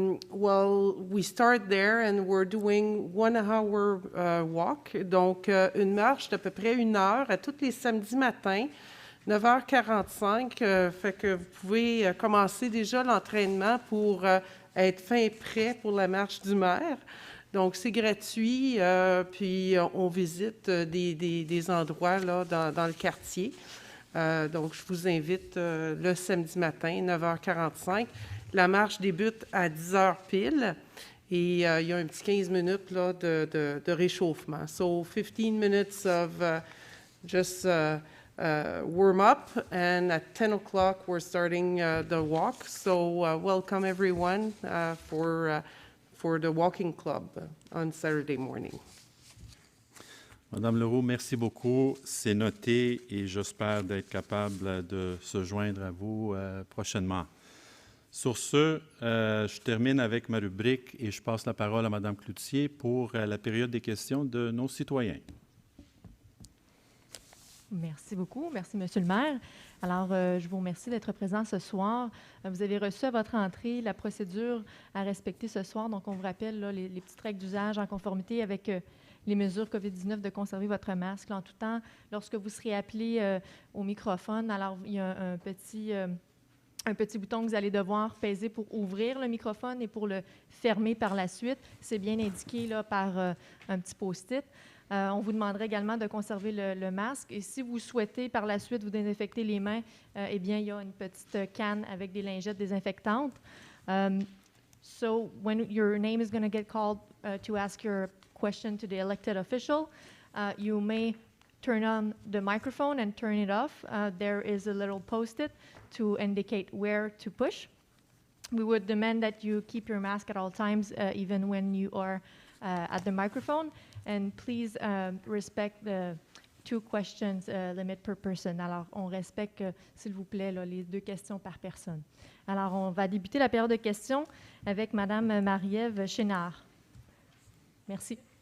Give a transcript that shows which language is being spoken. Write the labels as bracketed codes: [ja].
[en] Well, we start there and we're doing 1 hour walk. [fr] Donc, une marche d'à peu près 1 heure à tous les samedis matins, 9h45. Fait que vous pouvez commencer déjà l'entraînement pour être fin et prêt pour la marche du maire. Donc, c'est gratuit, puis on visite des endroits là, dans le quartier. Donc, je vous invite le samedi matin, 9h45. La marche débute à 10h pile et il y a un petit 15 minutes là, de réchauffement. [en] So, 15 minutes of just warm up, and at 10 o'clock we're starting the walk. So, welcome everyone for the walking club on Saturday morning. [fr] Madame Leroux, merci beaucoup. C'est noté et j'espère d'être capable de se joindre à vous prochainement. Sur ce, je termine avec ma rubrique et je passe la parole à Madame Cloutier pour la période des questions de nos citoyens. Merci beaucoup. Merci, Monsieur le maire. Alors, je vous remercie d'être présent ce soir. Vous avez reçu à votre entrée la procédure à respecter ce soir. Donc, on vous rappelle là, les petites règles d'usage en conformité avec les mesures COVID-19 de conserver votre masque là, en tout temps. Lorsque vous serez appelé au microphone, alors il y a un petit bouton que vous allez devoir peser pour ouvrir le microphone et pour le fermer par la suite. C'est bien indiqué là, par un petit post-it. On vous demanderait également de conserver le masque. Et si vous souhaitez par la suite vous désinfecter les mains, eh bien, il y a une petite canne avec des lingettes désinfectantes. [en] So when your name is going to get called to ask your question to the elected official, you may turn on the microphone and turn it off. There is a little post-it to indicate where to push. We would demand that you keep your mask at all times, even when you are at the microphone. And please respect the 2 questions limit per person. [fr] Alors, on respecte, s'il vous plaît, là, les 2 questions par personne. Alors, on va débuter la période de questions avec Mme Marie-Ève Chénard. Merci.